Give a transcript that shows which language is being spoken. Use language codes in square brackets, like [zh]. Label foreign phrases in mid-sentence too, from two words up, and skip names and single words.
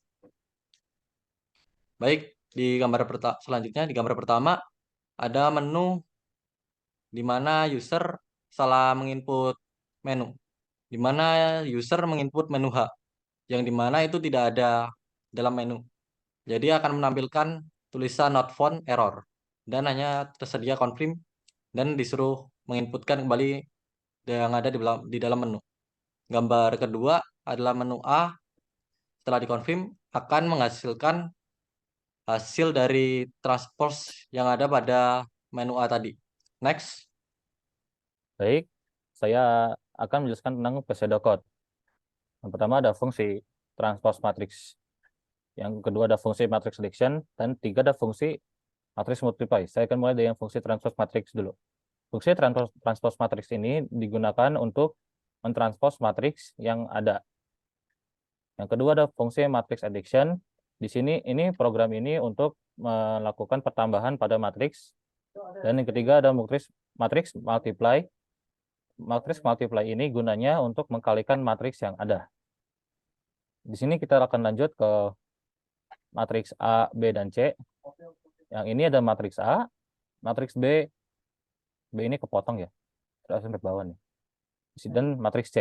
[id] Baik, selanjutnya di gambar pertama ada menu di mana user salah menginput menu. Di mana user menginput menu H yang di mana itu tidak ada dalam menu. Jadi akan menampilkan tulisan [en] not found error [id] dan hanya tersedia confirm dan disuruh menginputkan kembali yang ada di dalam menu. Gambar kedua adalah menu A setelah dikonfirm akan menghasilkan hasil dari transpose yang ada pada menu A tadi. Next. Baik, saya akan menjelaskan tentang pseudocode. Yang pertama ada fungsi [en] transpose matrix. [id] Yang kedua ada fungsi [en] matrix addition. [id] Dan tiga ada fungsi [en] matrix multiply. [id] Saya akan mulai dari yang fungsi [en] transpose matrix [id] dulu. Fungsi [en] transpose matrix [id] ini digunakan untuk mentranspose matriks yang ada. Yang kedua ada fungsi [en] matrix addition. [id] Di sini program ini untuk melakukan pertambahan pada matriks. Dan yang ketiga ada [en] matrix multiply. [id] Matriks multiply ini gunanya untuk mengkalikan matriks yang ada. Di sini kita akan lanjut ke matriks A, B, dan C. Yang ini ada matriks A, matriks B, B ini kepotong ya, terus sampai bawah nih. Dan matriks C.